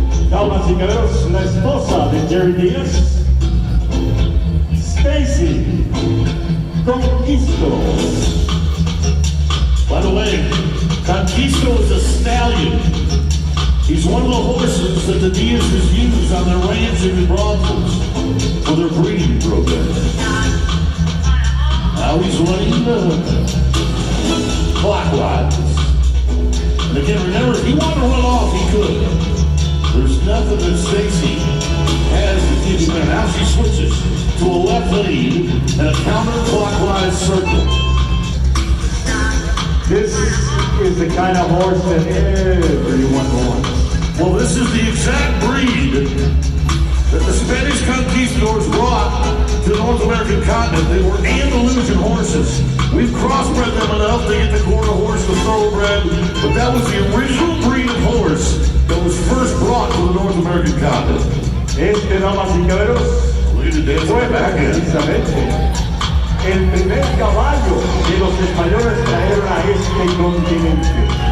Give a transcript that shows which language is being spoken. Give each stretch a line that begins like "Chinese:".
Spanish: Damas y caballeros, la esposa de Jerry Díaz, Stacy Conquisto.
English: By the way, Conquisto is a stallion. He's one of the horses that the Diaz's use on their ranch and brothels for their breeding program. Now he's running clockwise. And again, remember, if he wanted to run off, he could. There's nothing that Stacy has to keep him there. Now she switches to a left lead and a counterclockwise circle. This is the kind of horse that everyone wants. Well, this is the exact breed that the Spanish conquistadors brought to the North American continent. They were Andalusian horses. We've crossbred them enough to get the quarter horse, the thoroughbred, but that was the original breed of horse that was first brought to the North American continent.
Spanish: Este, damas y caballeros, fue precisamente el primer caballo que los españoles trajeron a este continente.